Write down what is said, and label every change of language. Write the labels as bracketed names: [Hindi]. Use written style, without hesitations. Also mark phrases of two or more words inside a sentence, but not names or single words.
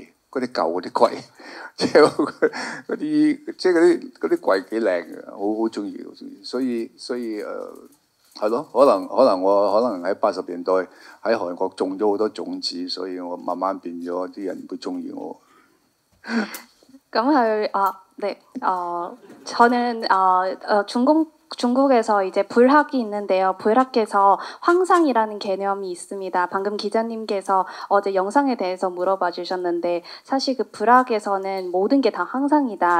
[Cantonese] 嗰啲舊嗰啲櫃，即係嗰啲櫃幾靚嘅，好中意，所以係咯，可能我喺80年代喺韓國種咗好多種子，所以我慢慢變咗啲人會中意我。 [Korean] 네, 저는 중국에서 이제 불학이 있는데요. 불학에서 황상이라는 개념이 있습니다. 방금 기자님께서 어제 영상에 대해서 물어봐 주셨는데 사실 그 불학에서는 모든 게 다 황상이다.